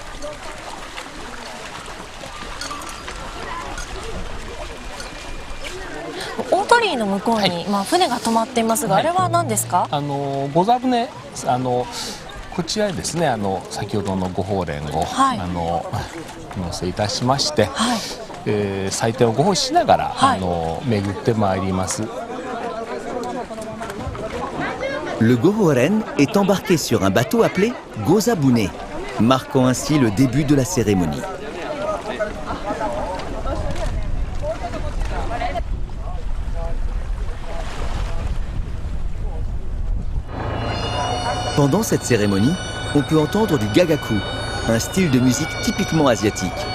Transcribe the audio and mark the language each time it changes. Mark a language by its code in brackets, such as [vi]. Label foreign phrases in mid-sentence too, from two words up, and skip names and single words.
[ja] 大鳥居の向こうに、船が止まっていますが、あれは何ですか？御座船こちらにですね先ほどのご法蓮を、乗せいたしまして、祭典をご奉仕しながら、巡ってまいります。 [fr] Le Gohoren est embarqué sur un bateau appelé Gozabune, marquant ainsi le début de la cérémonie. Pendant cette cérémonie, on peut entendre du gagaku, un style de musique typiquement asiatique.